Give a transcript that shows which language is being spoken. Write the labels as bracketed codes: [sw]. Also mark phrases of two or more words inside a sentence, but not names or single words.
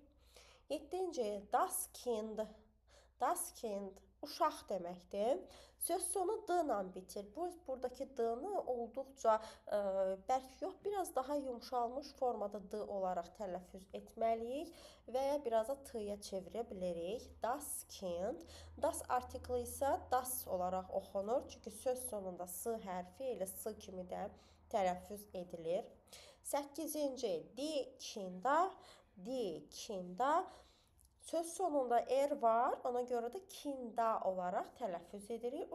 [az] Yeddinci, [de] das Kind. Das Kind, [az] uşaq deməkdir. Söz sonu d ilə bitir. Buradakı d-nı olduqca bərk yox, biraz daha yumşalmış formada d olaraq tələffüz etməliyik və ya biraz da t-ya çevirə bilərik. [de] Das Kind. [az] Das artikli isə das olaraq oxunur. Çünki söz sonunda s hərfi ilə s kimi də tələffüz edilir. Səkkizinci, [de] die Kinder. Die Kinder. [az] Söz sonunda var, ona görə də kinda olaraq tələffüz edirik.